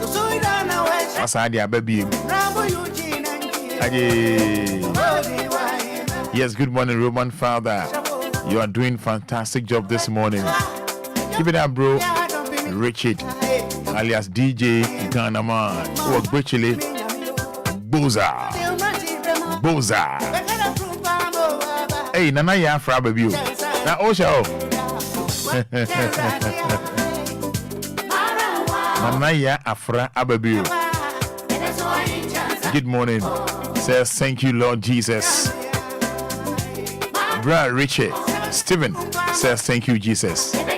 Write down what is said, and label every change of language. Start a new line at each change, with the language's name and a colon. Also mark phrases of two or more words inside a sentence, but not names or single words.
English: That's how I baby. Yes, good morning, Roman Father. You are doing fantastic job this morning. Keep it up, bro. Richard, alias DJ Ghana man. Oh, Richard Boza. Boza. Hey, Nana ya Afra baby. Na Osha. Nana ya Afra baby. Good morning. Says thank you, Lord Jesus. Brother Richard Stephen says thank you, Jesus.